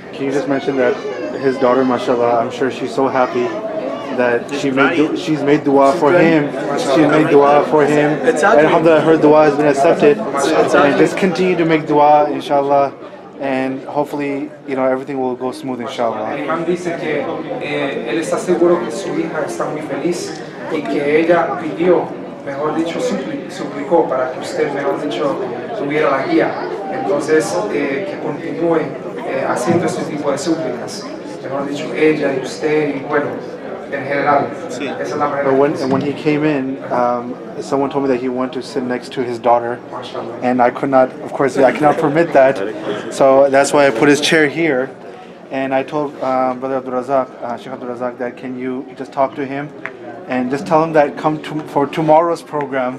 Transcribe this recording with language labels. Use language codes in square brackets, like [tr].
[en] Can you just mention that his daughter, mashallah, I'm sure she's so happy that she's made dua for him, she's made dua for him, and alhamdulillah, her dua has been accepted, and just continue to make dua, inshallah. And hopefully, you know, everything will go smooth, inshallah. [es] El imam dice que él está seguro que su hija está muy feliz y que ella pidió, mejor dicho, suplicó para que usted, mejor dicho, tuviera la guía. Entonces, que continúe haciendo este tipo de súplicas. Mejor dicho, ella y usted y bueno, en general. Sí. Esa es la manera. [en] But when he came in, someone told me that he wanted to sit next to his daughter, and I could not, of course, I cannot permit that, so that's why I put his chair here. And I told Brother Abdul-Razak, Sheikh Abdul-Razak, that can you just talk to him and just tell him that come for tomorrow's program.